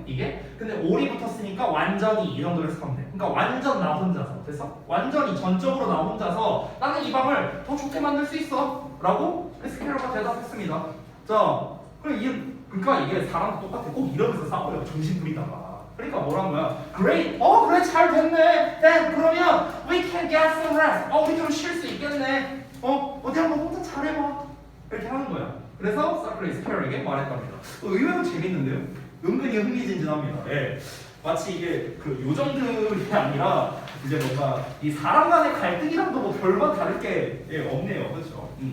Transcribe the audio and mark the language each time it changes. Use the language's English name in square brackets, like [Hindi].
[Korean] 이게 근데 all이 붙었으니까 완전히 이 정도로 해석하면 돼. 그러니까 완전 나 혼자서. 됐어? 완전히 전적으로 나 혼자서 나는 이 방을 더 좋게 만들 수 있어. 라고 스케일러가 대답했습니다. 자, 그러니까 이게 사람도 똑같아. 꼭 이러면서 싸워요. 정신 부리다가. 그러니까 뭐란 거야? Great. 그래 잘 됐네. [English] Then [Korean] 그러면 [English] we can get some rest. [Korean] 우리 좀 쉴 수 있겠네. 어디 한번 혼자 잘해봐. 이렇게 하는 거야. 그래서 사클레이 스퀘어에게 말했답니다. 의외로 재밌는데요? 은근히 흥미진진합니다. 예. 마치 이게 그 요정들이 아니라 이제 뭔가 이 사람 간의 갈등이랑도 뭐 별반 다를 게 없네요. 그렇죠?